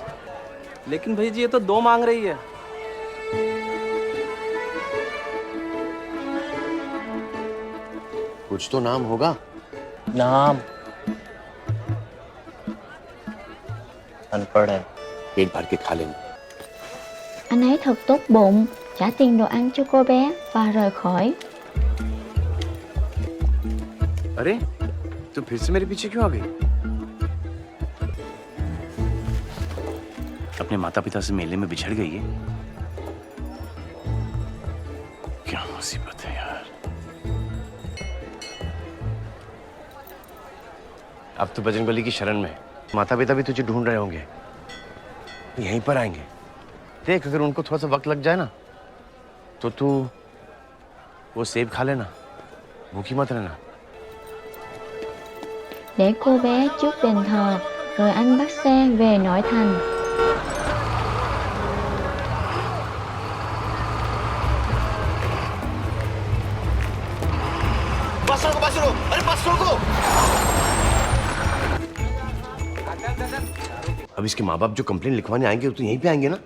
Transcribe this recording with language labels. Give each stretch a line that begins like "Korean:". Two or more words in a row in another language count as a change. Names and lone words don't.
Hindi: लेकिन भाई जी ये तो 2 मांग रही है। कुछ तो नाम होगा। नाम अनपढ़ है। पेट भर के खा लेंगे।
Vietnamese: Anh ấy thật tốt bụng, trả tiền đồ ăn cho cô bé và rời khỏi.
Hindi: अरे तू फिर से मेरे पीछे क्यों आ गई? अपने माता पिता से मेले में बिछड़ गई है। क्या मुसीबत है यार। अब तो बजरंगबली की शरण में माता पिता भी तुझे ढूंढ रहे होंगे, यहीं पर आएंगे। देख अगर उनको थोड़ा सा वक्त लग जाए ना तो तू वो सेब खा लेना, भूखी मत रहना।
Vietnamese: Để cô bé trước đền thờ, rồi anh bắt xe về nội thành.
Hindi: अब इसके माँ बाप जो कंप्लेन लिखवाने आएंगे तो यहीं पे आएंगे ना।